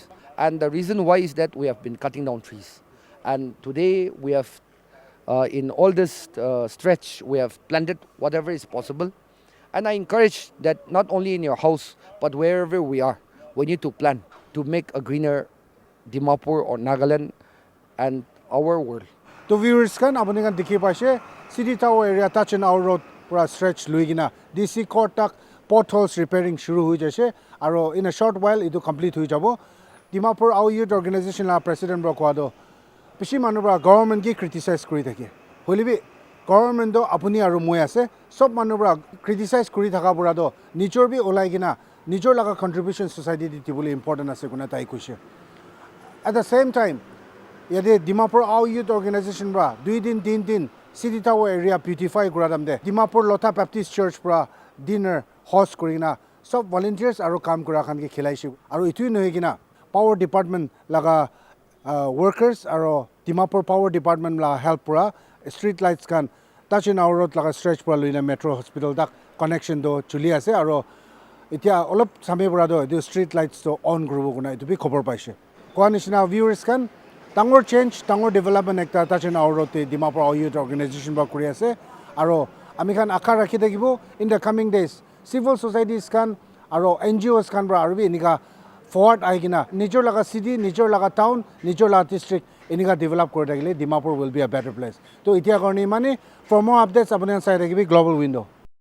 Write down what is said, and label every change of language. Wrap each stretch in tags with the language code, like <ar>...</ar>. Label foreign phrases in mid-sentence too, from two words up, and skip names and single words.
<en>And the reason why is that we have been cutting down trees. And today we have, in all this stretch, we have planted whatever is possible. And I encourage that not only in your house, but wherever we are, we need to plan to make a greener Dimapur or Nagaland and our world.</en> <nag>To viewers kan apuni kan dikhi paise city tower area touch and our road pura stretch luigina DC court tak</nag> <en>potholes repairing</en> <nag>shuru hui jaise aro</nag> <en>in a short while</en> <nag>itu complete hui jabo. Dimapur our youth organization la president bro kwado bishi manu bra government ki criticize kuri thake holibi government do apuni aru moi ase sob manu bra criticize kuri thaka bura do nijor bi olai gina nijor laga contribution society di tibuli important ase kuna tai kuise.</nag> <en>At the same time,</en> <nag>yade Dimapur our youth organization bra 2 din 3 din city tower area beautify kuradam de Dimapur Lotha Baptist Church bra dinner host kurina sob volunteers aru kam kura khan ke khilaishi aru itui nohi gina</nag> <en>power department</en> <nag>laga workers aru Dimapur power department la help pura</nag> <en>street lights</en> <nag>kan touch in our road laga stretch pura luina metro hospital dak connection do chuli ase aru itia olop samay pura do</nag> <en>street lights</en> <nag>to on gurubo kuna itu bi khobor paise koa nishina viewers kan tangor change tangor development ekta touch in our road te Dimapur our youth organization ba kuri ase aru ami khan akha rakhi thakibo</nag> <en>in the coming days civil societies</en> <nag>kan aru NGOs kan bra aru bi enika forward aigina nijor laga city nijor laga town nijor laga district enika develop kori thakile</nag> <en>Dimapur will be a better place</en> <nag>to itia karni mane</nag> <en>for more updates</en> <nag>apuni side rakibi global window.</nag>